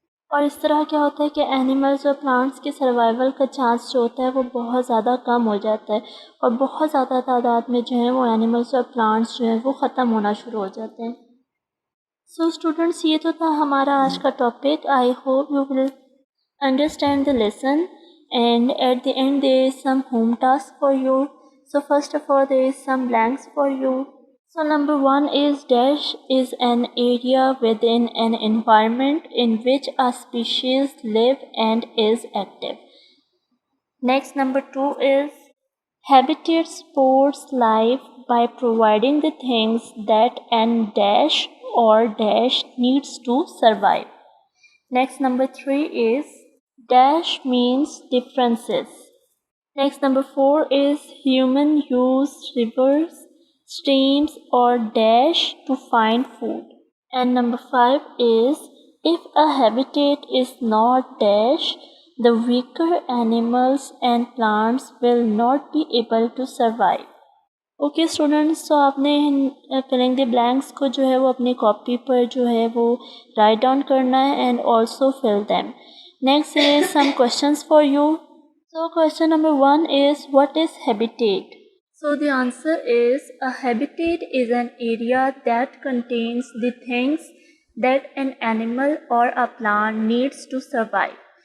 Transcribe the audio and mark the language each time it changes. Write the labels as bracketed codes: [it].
[ur] اور اس طرح کیا ہوتا ہے کہ اینیملز اور پلانٹس کے سروائیول کا چانس جو ہوتا ہے وہ بہت زیادہ کم ہو جاتا ہے، اور بہت زیادہ تعداد میں جو ہیں وہ اینیملز اور پلانٹس جو ہیں وہ ختم ہونا شروع ہو جاتے ہیں۔ سو اسٹوڈنٹس، یہ تو تھا ہمارا آج کا topic. [en] I hope you will understand the lesson, and at the end there is some home task for you. So first of all there is some blanks for you. So number 1 is dash is an area within an environment in which a species live and is active. Next, number 2 is habitat supports life by providing the things that an dash or dash needs to survive. Next, number 3 is dash means differences. Next, number 4 is human use rivers, streams or dash to find food. And number 5 is if a habitat is not dash, the weaker animals and plants will not be able to survive. [ur] Okay students, تو آپ نے filling دی blanks کو جو ہے وہ اپنی copy پر جو ہے وہ رائٹ ڈاؤن کرنا ہے and also full them. [en] Next is some questions for you. So question number 1 is what is habitat? So the answer is a habitat is an area that contains the things that an animal or a plant needs to survive.